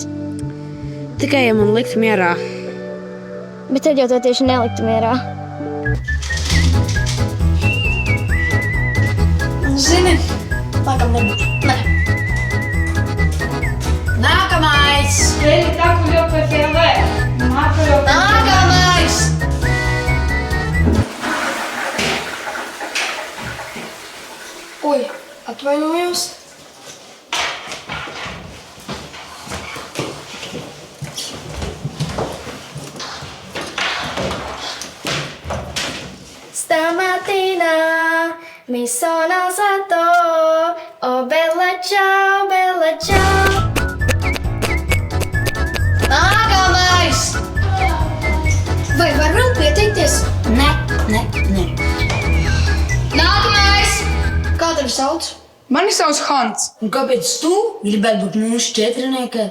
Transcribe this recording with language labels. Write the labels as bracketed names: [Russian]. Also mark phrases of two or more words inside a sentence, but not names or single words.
[Latvian] Tikai, ja man liktu mierā. Bet tad jau to tieši neliktu mierā. Zini, laikam nebūs. Nē. Nākamais! [Portuguese] Ele tá com o meu perfil, [Latvian] Nākamais! Oi, atvainojos. [Italian] Stamattina mi sono alzato, oh bella ciao, bella ciao. [Latvian] Nākamais! Vai varam pieteikties? Nē. Nākamais! Kā tevi sauc? Mani sauc Hans, Un kāpēc tu gribētu būt mūsu četrnieka?